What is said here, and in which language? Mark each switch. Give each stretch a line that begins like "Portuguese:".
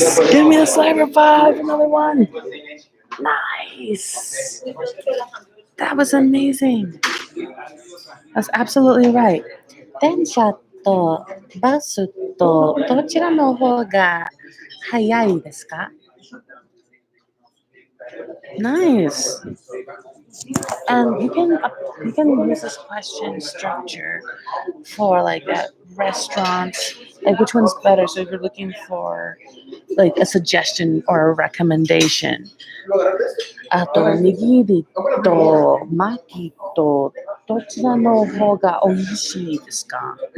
English: Give me a slimer five, another one. Nice. That was amazing. That's absolutely right.
Japanese: 電車とバスとどちらの方が早いですか?
English: Nice. And you can use this question structure for like at restaurants, like which one's better. So if you're looking for like a suggestion or a recommendation.
Japanese: あと、握りと巻きとどちらの方が美味しいですか?